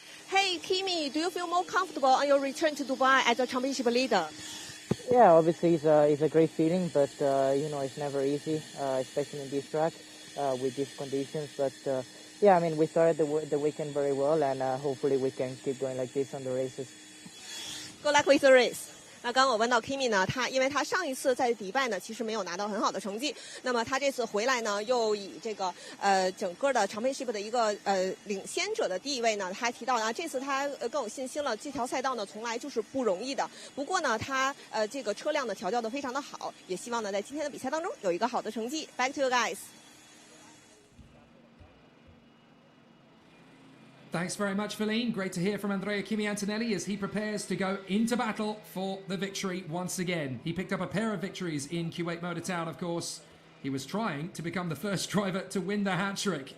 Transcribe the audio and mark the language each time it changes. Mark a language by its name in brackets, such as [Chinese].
[English] Hey, Kimi, do you feel more comfortable on your return to Dubai as a championship leader? Yeah, obviously it's a great feeling, but it's never easy, especially in this track with these conditions. But yeah, I mean, we started the weekend very well, and hopefully we can keep going like this on the races. Good luck with the race. [Chinese] 那刚刚我问到 Kimi 呢，因为他上一次在迪拜呢，其实没有拿到很好的成绩。那么他这次回来呢，又以这个整个的 championship 的一个领先者的地位呢，他提到呢，这次他更有信心了。这条赛道呢，从来就是不容易的。不过呢，他这个车辆呢调教的非常的好，也希望呢在今天的比赛当中有一个好的成绩。 [English] Back to you guys. Thanks very much, Feline. Great to hear from Andrea Kimi Antonelli as he prepares to go into battle for the victory once again. He picked up a pair of victories in Kuwait Motor Town, of course. He was trying to become the first driver to win the hat-trick.